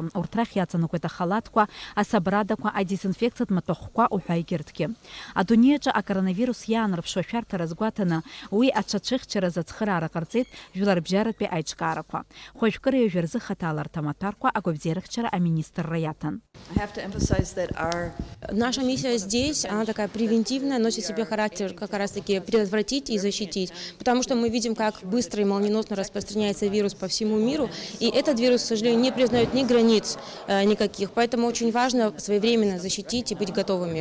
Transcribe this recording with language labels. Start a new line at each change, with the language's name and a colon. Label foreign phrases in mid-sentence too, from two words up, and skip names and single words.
Abkhazian: Урҭ рахь иаҵанакуеит ахалаҭқәа, асабрадақәа, адезинфекциатә маҭәахәқәа уҳәа егьырҭгьы. Адунеиаҿы акоронавирус иаанарԥшуа шәарҭара азгәаҭаны уи аҽацәыхьчаразы ацхыраара ҟарҵеит жәларбжьаратәи аиҿкаарақәа. Хәажәкыр ҩажәа рзы хаҭала арҭ амаҭәарқәа агәабзиарахьчара аминистрра иаҭан.
Russian: Наша миссия здесь, она такая превентивная, носит в себе характер как раз-таки предотвратить и защитить, потому что мы видим, как быстро и молниеносно распространяется вирус по всему миру, и этот вирус, к сожалению, не признает ни границ никаких, поэтому очень важно своевременно защитить и быть готовыми.